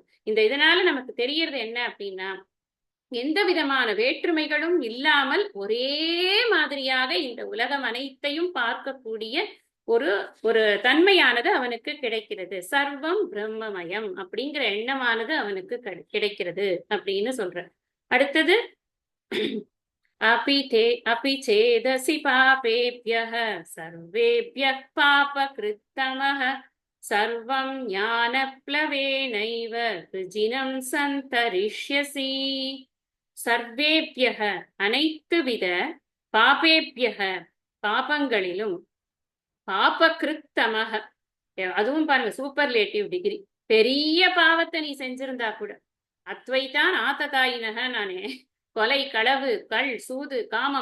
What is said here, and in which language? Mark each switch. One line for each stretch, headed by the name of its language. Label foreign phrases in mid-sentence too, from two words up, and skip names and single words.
Tamil: இதனால நமக்கு தெரியறது என்ன அப்படின்னா, எந்த விதமான வேற்றுமைகளும் இல்லாமல் ஒரே மாதிரியாக இந்த உலகம் அனைத்தையும் பார்க்கக்கூடிய ஒரு ஒரு தன்மையானது அவனுக்கு கிடைக்கிறது.
Sanskrit: सर्वं ब्रह्ममयम्
Tamil: அப்படிங்கிற எண்ணமானது அவனுக்கு கிடைக்கிறது அப்படின்னு சொல்ற.
Sanskrit: அடுத்தது अपि चेदसि पापेभ्यः सर्वेभ्यः पापकृत्तमः सर्वं ज्ञानप्लवेनैव वृजिनं सन्तरिष्यसि.
Tamil: சர்வேபியக அனைத்து வித பாபேபியக பாபங்களிலும் பாபகிருத்தமக அதுவும் பாருங்க
English: superlative degree.
Tamil: பெரிய பாவத்தை நீ செஞ்சிருந்தா கூட அத்வைதான் ஆத்ததாயினக நானே கொலை களவு கள் சூது காமம்